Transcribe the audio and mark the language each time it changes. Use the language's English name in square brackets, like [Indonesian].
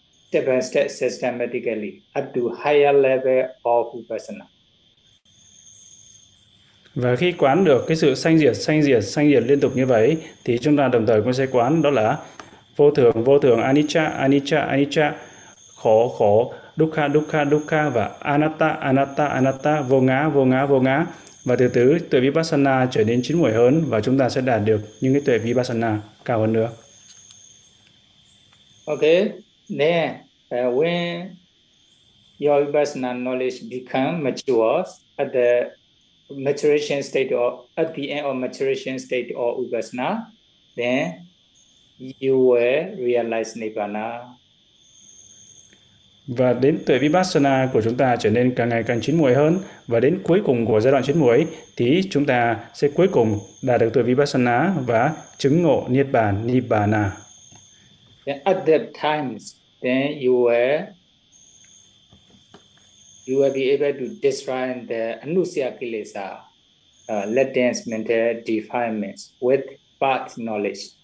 [English] Step by step systematically up to higher level of vipassana. [Vietnamese] Và khi quán được cái sự sanh diệt liên tục như vậy, thì chúng ta đồng thời cũng sẽ quán đó là vô thường, anicca, khổ, dukkha, và anatta, vô ngã, và từ từ tuệ vipassana trở nên chín muồi hơn, và chúng ta sẽ đạt được những cái tuệ vipassana cao hơn nữa. [English] Okay, then. When your vipassana knowledge becomes mature at the maturation state or at the end of maturation state or upasana, then you will realize nibbana. [Vietnamese] Và đến tuổi Vipassana của chúng ta trở nên càng ngày càng chín muồi hơn, và đến cuối cùng của giai đoạn chín muồi thì chúng ta sẽ cuối cùng đạt được tuổi Vipassana và chứng ngộ Niết Bàn, Nibbana. [English] At that time, then you will be able to destroy the anusya kilesa, latent mental defilements with path knowledge.